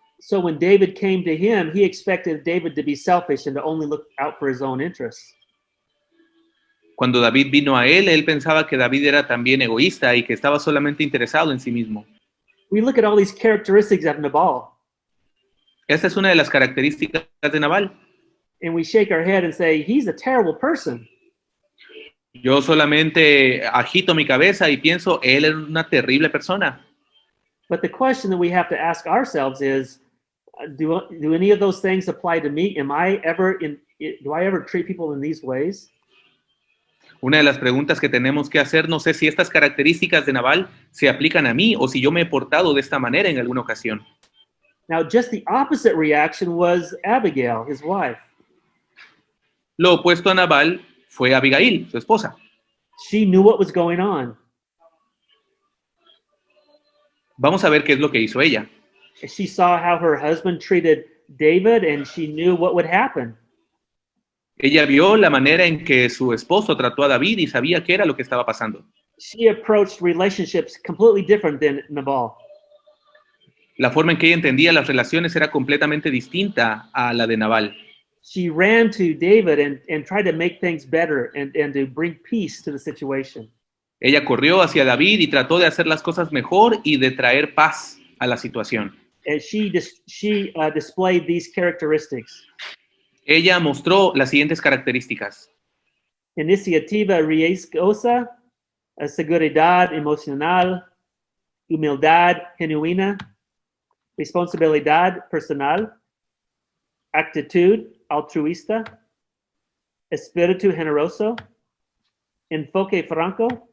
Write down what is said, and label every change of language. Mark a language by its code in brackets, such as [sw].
[en] So when David came to him, he expected David to be selfish and to only look out for his own interests. [es] Cuando David vino a él pensaba que David era también egoísta y que estaba solamente interesado en sí mismo. [en] We look at all these characteristics of Nabal [es] Esta es una de las características de Nabal. [en] and we shake our head and say, he's a terrible person. [es] Yo solamente agito mi cabeza y pienso, él era una terrible persona. [en] But the question that we have to ask ourselves is, do any of those things apply to me? Do I ever treat people in these ways? [es] Una de las preguntas que tenemos que hacernos es si estas características de Nabal se aplican a mí o si yo me he portado de esta manera en alguna ocasión. [en] Now, just the opposite reaction was Abigail, his wife. [es] Lo opuesto a Nabal fue Abigail, su esposa. [en] She knew what was going on. [es] Vamos a ver qué es lo que hizo ella. [en] She saw how her husband treated David, and she knew what would happen. [es] Ella vio la manera en que su esposo trató a David y sabía qué era lo que estaba pasando. [en] She approached relationships completely different than Nabal. [es] La forma en que ella entendía las relaciones era completamente distinta a la de Nabal. [en] She ran to David and tried to make things better and to bring peace to the situation. [es] Ella corrió hacia David y trató de hacer las cosas mejor y de traer paz a la situación. [en] And she displayed these characteristics. [es] Ella mostró las siguientes características: Iniciativa riesgosa, seguridad emocional, humildad genuina, responsabilidad personal, actitud altruista, espíritu generoso, enfoque franco,